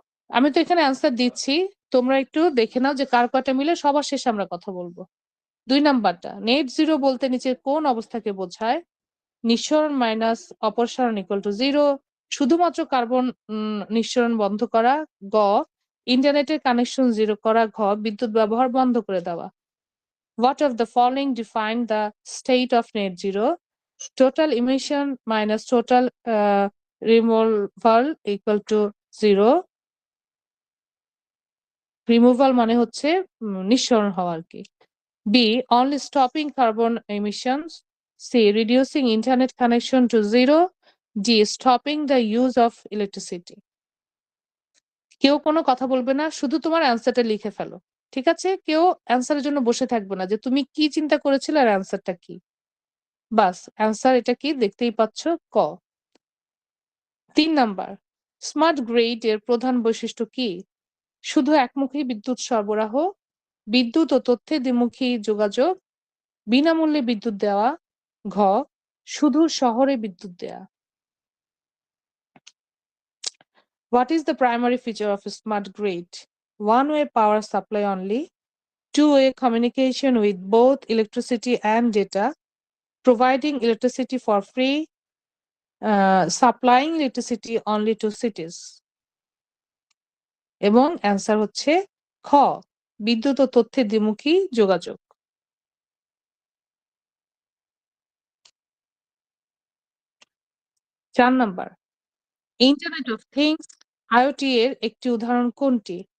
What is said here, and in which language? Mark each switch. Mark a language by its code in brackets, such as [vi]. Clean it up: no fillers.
[bn] আমি তো এখানে অ্যান্সার দিচ্ছি। তোমরা একটু দেখে নাও যে কার কয়টা মিলে, সবার শেষে আমরা কথা বলবো। ২ নাম্বারটা, নেট জিরো বলতে নিচের কোন অবস্থাকে বোঝায়? নিঃসরণ মাইনাস অপসারণ ইকুয়াল টু 0, শুধুমাত্র কার্বন নিঃসরণ বন্ধ করা, গ ইন্টারনেটের কানেকশন 0 করা, ঘ বিদ্যুৎ ব্যবহার বন্ধ করে দেওয়া। [en] What of the following define the state of net zero? Total emission minus total removal equal to 0. [bn] Removal মানে হচ্ছে নিঃসরণ হওয়া আর কি। [en] B. Only stopping carbon emissions. C. Reducing internet connection to 0. D. Stopping the use of electricity. [bn] কেউ কোনো কথা বলবে না, শুধু তোমার অ্যান্সারটা লিখে ফেলো। ঠিক আছে? কেউ অ্যান্সারের জন্য বসে থাকবে না যে তুমি কি চিন্তা করেছিলে আর অ্যান্সারটা কি। বাস অ্যান্সার এটা কি দেখতেই পাচ্ছ, ক। ৩ নাম্বার, স্মার্ট গ্রিড এর প্রধান বৈশিষ্ট্য কি? শুধু একমুখী বিদ্যুৎ সরবরাহ, বিদ্যুৎ ও তথ্যের দ্বিমুখী যোগাযোগ, বিনামূল্যে বিদ্যুৎ দেওয়া, ঘ শুধু শহরে বিদ্যুৎ দেয়া। [en] What is the primary feature of a smart grid? One-way power supply only, two-way communication with both electricity and data, providing electricity for free, supplying electricity only to cities. [bn] এবং অ্যান্সার হচ্ছে খ বিদ্যুৎ ও তথ্যের দ্বিমুখী যোগাযোগ। 4 number, internet of things IoT এর একটি উদাহরণ কোনটি?